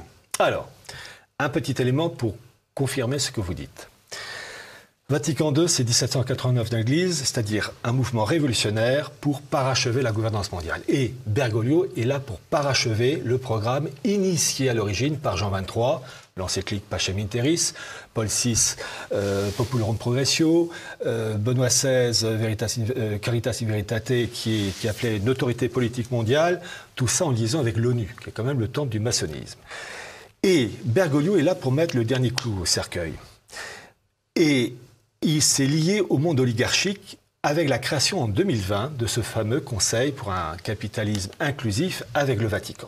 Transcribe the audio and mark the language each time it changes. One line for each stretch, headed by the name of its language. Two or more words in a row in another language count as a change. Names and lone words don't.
French: Alors, un petit élément pour confirmer ce que vous dites. Vatican II, c'est 1789 dans l'Église, c'est-à-dire un mouvement révolutionnaire pour parachever la gouvernance mondiale. Et Bergoglio est là pour parachever le programme initié à l'origine par Jean XXIII, l'encyclique Pacem in Terris, Paul VI, Populorum Progressio, Benoît XVI, Caritas in Veritate, qui appelait une autorité politique mondiale, tout ça en liaison avec l'ONU, qui est quand même le temple du maçonnisme. Et Bergoglio est là pour mettre le dernier clou au cercueil. Et il s'est lié au monde oligarchique avec la création en 2020 de ce fameux Conseil pour un capitalisme inclusif avec le Vatican.